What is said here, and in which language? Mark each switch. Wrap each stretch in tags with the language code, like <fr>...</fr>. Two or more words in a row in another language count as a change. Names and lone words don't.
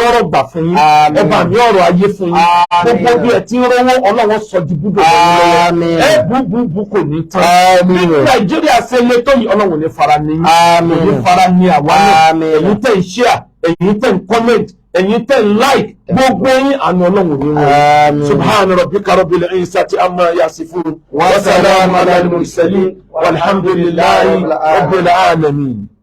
<yo>ọ̀rọ̀ gbà fún yín ọba mi ọ̀rọ̀ ayé fún yín gbogbo bí ẹ ti ń rówó Ọlọ́run sọ di búdò lọ́wọ́ ẹ búbú kò ní tán bí Nàìjíríà ṣe lé tó yìí Ọlọ́run ní fara ní yín ní fara ní àwa náà ẹ̀yin tẹ̀ ń share ẹ̀yin tẹ̀ ń comment ẹ̀yin tẹ̀ ń like gbogbo yín àna Ọlọ́run ní wọn</yo> <ar>سبحان ربك رب العزة عما يصفون وسلام على المرسلين والحمد لله رب العالمين.</ar>